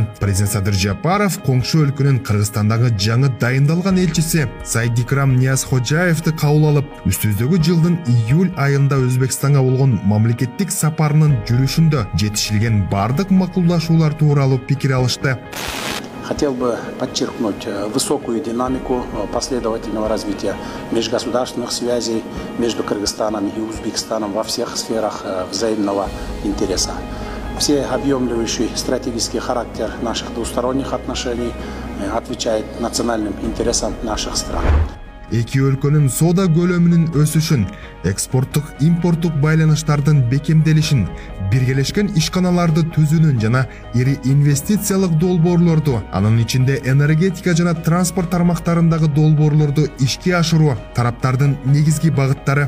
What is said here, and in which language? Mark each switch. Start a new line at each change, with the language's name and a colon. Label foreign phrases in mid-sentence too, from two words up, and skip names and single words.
Kyrgyz: Президент Садыр Жапаров коңшу өлкөнүн Кыргызстандагы жаңы дайындалган элчиси Сайдикрам Ниязходжаевди кабыл алып, үстүбүздөгү жылдын июль айында Өзбекстанга болгон мамлекеттик сапарынын жүрүшүндө жетишилген бардык макулдашуулар тууралуу пикир алышты.
Russian: Хотел бы подчеркнуть высокую динамику последовательного развития межгосударственных связей между Кыргызстаном и Узбекистаном во всех сферах взаимного интереса. Всеобъемлющий стратегический характер наших двусторонних отношений отвечает национальным интересам наших стран.
Kyrgyz: Эки өлкөнүн соода көлөмүнүн өсүшүн, экспорттук импорттук байланыштардын бекемделишин, биргелешкен ишканаларды түзүүнүн жана ири инвестициялык долбоорлорду, анын ичинде энергетика жана транспорт тармактарындагы долбоорлорду ишке ашыруу тараптардын негизги багыттары.